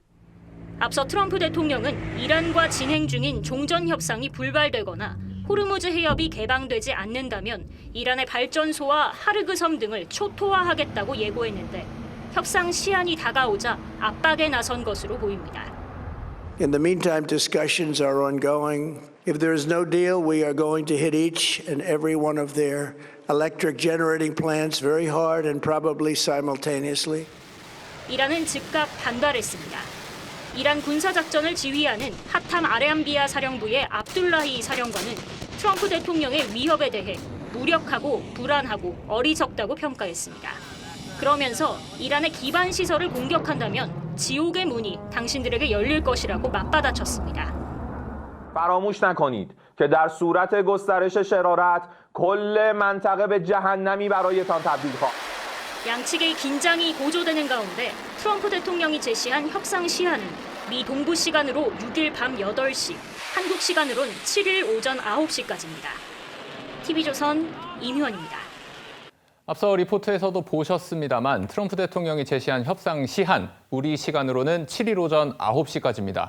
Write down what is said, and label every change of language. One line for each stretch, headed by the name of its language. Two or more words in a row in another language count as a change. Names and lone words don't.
Korean: 앞서 트럼프 대통령은 이란과 진행 중인 종전협상이 불발되거나 호르무즈 해협이 개방되지 않는다면 이란의 발전소와 하르그 섬 등을 초토화하겠다고 예고했는데 협상 시한이 다가오자 압박에 나선 것으로 보입니다.
English: In the meantime, discussions are ongoing. If there is no deal, we are going to hit each and every one of their electric generating plants very hard and probably simultaneously.
Korean: 이란은 즉각 반발했습니다. 이란 군사작전을 지휘하는 하탐 아레암비아 사령부의 압둘라히 사령관은 트럼프 대통령의 위협에 대해 무력하고 불안하고 어리석다고 평가했습니다. 그러면서 이란의 기반 시설을 공격한다면 지옥의 문이 당신들에게 열릴 것이라고 맞받아쳤습니다.
Persian: فراموش نکنید که در صورت گسترش شرارت کل منطقه به جهنمی برایتان تبدیل خواهد.
Korean: 양측의 긴장이 고조되는 가운데 트럼프 대통령이 제시한 협상 시한은 미 동부 시간으로 6일 밤 8시, 한국 시간으론 7일 오전 9시까지입니다. TV조선 임희원입니다. 앞서 리포트에서도 보셨습니다만 트럼프 대통령이 제시한 협상 시한, 우리 시간으로는 7일 오전 9시까지입니다.